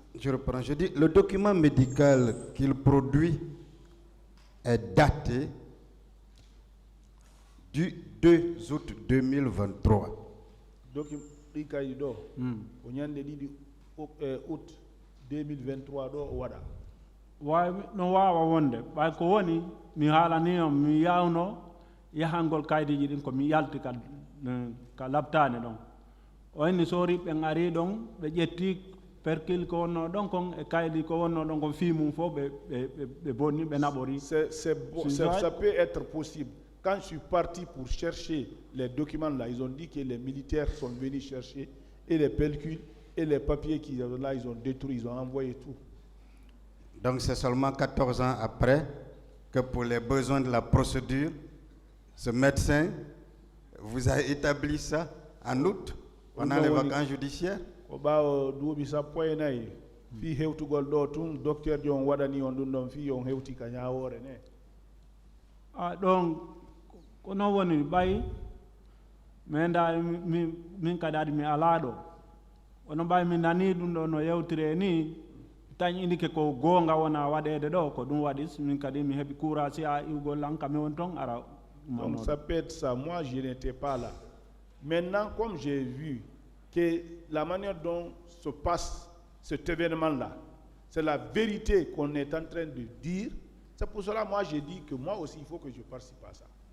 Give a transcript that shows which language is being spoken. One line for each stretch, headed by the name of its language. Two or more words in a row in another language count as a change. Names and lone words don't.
French: Je reprends. Je dis, le document médical qu'il produit est daté du 2 août 2023. Document août 2023
Fula: do wada. Why no wawa wonde bay ko woni mi halani mi yawno yahangol kaydiji din ko mi yalti ka labtane don o en sori be ngari don be jetti perkil ko wonno don kon e kaydi ko wonno don ko fimu fo be bonni be nabori.
French: Ça peut être possible. Quand je suis parti pour chercher les documents là, ils ont dit que les militaires sont venus chercher et les pellicules et les papiers qu'ils avaient là, ils ont détruit, ils ont envoyé tout. Donc c'est seulement 14 ans après que pour les besoins de la procédure, ce médecin vous a établi ça en août, pendant les vacances judiciaires. Ah, donc,
Fula: kono woni bay menda min kadadi mi alado ono bay mi nani dum do no yewtire ni tan indike ko gonga wona wadede do ko dum wadis min kadi mi hebi courage a iwgol lanka mi won ton ara.
French: Donc ça peut être ça. Moi, je n'étais pas là. Maintenant, comme j'ai vu que la manière dont se passe cet événement-là, c'est la vérité qu'on est en train de dire, c'est pour cela moi j'ai dit que moi aussi il faut que je participe à ça.